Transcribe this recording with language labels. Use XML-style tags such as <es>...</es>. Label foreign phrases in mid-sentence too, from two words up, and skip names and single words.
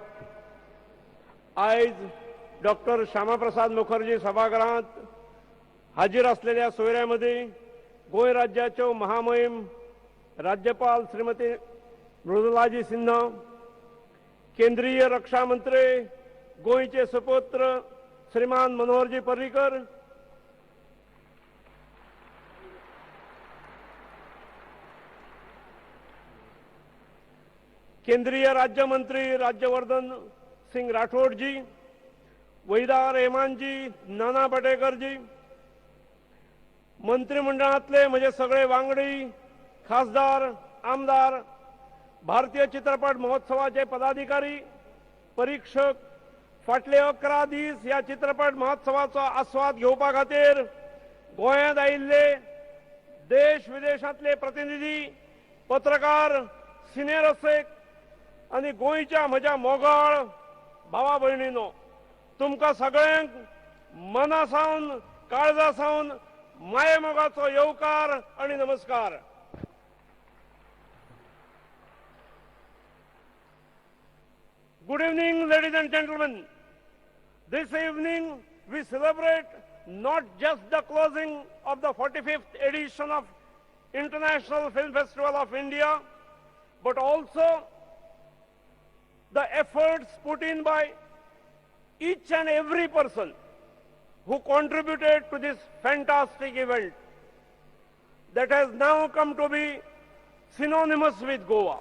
<kok>आयज डॉक्टर श्यामाप्रसाद मुखर्जी सभागृहात हाजीर असलेल्या सोयऱ्यामध्ये गोंय राज्याच्यो महामहिम राज्यपाल श्रीमती मृदुलाजी सिन्हा, केंद्रीय रक्षा मंत्री, गोंयचे सुपुत्र श्रीमान मनोहर जी पर्रिकर, केंद्रीय राज्य मंत्री राज्यवर्धन सिंह राठौड़ जी, वहीदा रहमान जी, नाना पाटेकर जी, मंत्रिमंडळातले म्हजे सगळे वांगडी, खासदार, आमदार, भारतीय चित्रपट महोत्सवाचे पदाधिकारी, परीक्षक, फाटले 11 दीस ह्या चित्रपट महोत्सवाचो आस्वाद घेवपा खातीर गोंयांत आयिल्ले देश विदेशांतले प्रतिनिधी, पत्रकार, सिने रसिक आनी गोंयच्या म्हज्या मोगाळ भावा भयणींनो, तुमकां सगळ्यांक मनासावन काळजासावन माये मोगाचो येवकार आनी नमस्कार.</kok> <en>Good evening, ladies and gentlemen. This evening we celebrate not just the closing of the 45th edition of International Film Festival of India, but also the efforts put in by each and every person who contributed to this fantastic event that has now come to be synonymous with Goa.</en>